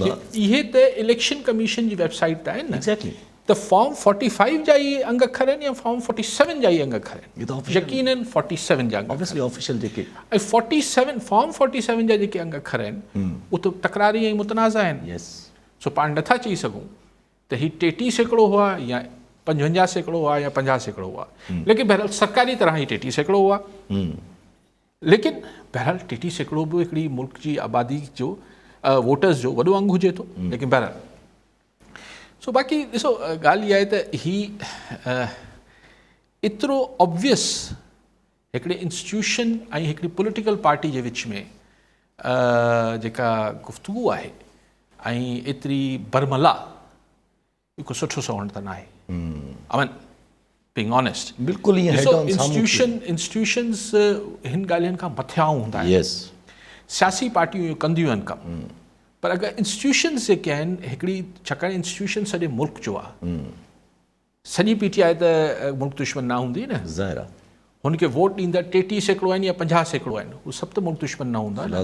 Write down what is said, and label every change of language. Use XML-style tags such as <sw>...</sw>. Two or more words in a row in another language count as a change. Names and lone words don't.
<sd>इहे त इलेक्शन कमीशन जी वेबसाइट ते आहिनि न। एग्ज़ैक्टली, त फॉर्म 45 जा ई अंग अखर आहिनि या फॉर्म 47 जा ई अंग अखर आहिनि, यकीनन 47 जा</sd> <en>obviously official</en> <sd>जेके, ऐं 47 फॉर्म 47 जा जेके अंग अखर आहिनि उहे त तकरारी ऐं मुतनाज़ा आहिनि। सो पाण नथा चई सघूं त ही 33% हुआ या 55% हुआ या 50% हुआ, लेकिन बहरहाल सरकारी तरह ही 33% हुआ। लेकिन बहरहाल 33% बि हिकिड़ी मुल्क जी आबादी जो वोटर्स जो वॾो अंग हुजे थो, लेकिन बहरहाल सो बाक़ी ॾिसो ॻाल्हि इहा आहे त ही एतिरो ऑब्वियस हिकिड़े इंस्टीट्यूशन ऐं हिकिड़ी</sd> <en>political party</en> <sd>जे विच में जेका गुफ़्तगू आहे ऐं एतिरी बरमला, हिकु सुठो सवण त न आहे।</sd> <en>I mean being honest,</en> <sd>बिल्कुलु इंस्टीट्यूशन्स हिन ॻाल्हियुनि खां मथियां हूंदा आहिनि। सियासी पार्टियूं इहो कंदियूं आहिनि कमु, पर अगरि इंस्टीट्यूशन्स जेके आहिनि हिकिड़ी, छाकाणि इंस्टीट्यूशन सॼे मुल्क जो आहे, सॼी PTI त मुल्क दुश्मन न हूंदी न, ज़ाहिर आहे हुनखे वोट ॾींदा 33% आहिनि या 50% आहिनि, उहे सभु त मुल्क दुश्मन न हूंदा।</sd>